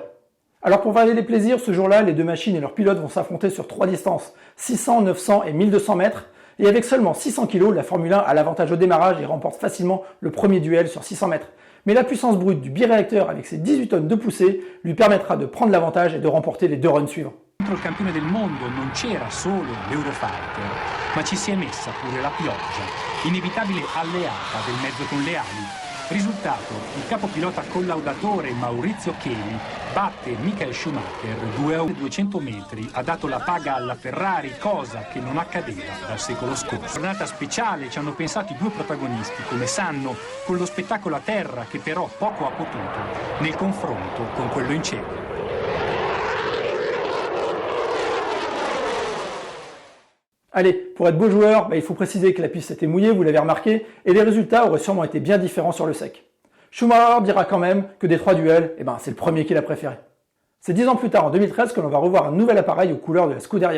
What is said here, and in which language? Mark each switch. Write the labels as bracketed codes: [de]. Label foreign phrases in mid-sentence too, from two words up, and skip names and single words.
[fr] Alors pour varier les plaisirs, ce jour-là, les deux machines et leurs pilotes vont s'affronter sur 3 distances, 600, 900 et 1200 mètres, et avec seulement 600 kg, la Formule 1 a l'avantage au démarrage et remporte facilement le premier duel sur 600 mètres. Mais la puissance brute du biréacteur avec ses 18 tonnes de poussée lui permettra de prendre l'avantage et de remporter les 2 runs suivants. [it] Contro il campione del mondo non c'era solo l'Eurofighter, ma ci si è messa pure la pioggia, inevitabile alleata del mezzo con le ali. Risultato, il capopilota collaudatore Maurizio Cheli batte Michael Schumacher 200 metri, ha dato la paga alla Ferrari, cosa che non accadeva dal secolo scorso. Giornata speciale, ci hanno pensato i due protagonisti, come sanno, con lo spettacolo a terra che però poco ha potuto nel confronto con quello in cielo. [fr] Allez, pour être beau joueur, il faut préciser que la piste était mouillée, vous l'avez remarqué, et les résultats auraient sûrement été bien différents sur le sec. Schumacher dira quand même que des 3 duels, c'est le premier qu'il a préféré. C'est 10 ans plus tard, en 2013, que l'on va revoir un nouvel appareil aux couleurs de la Scuderia.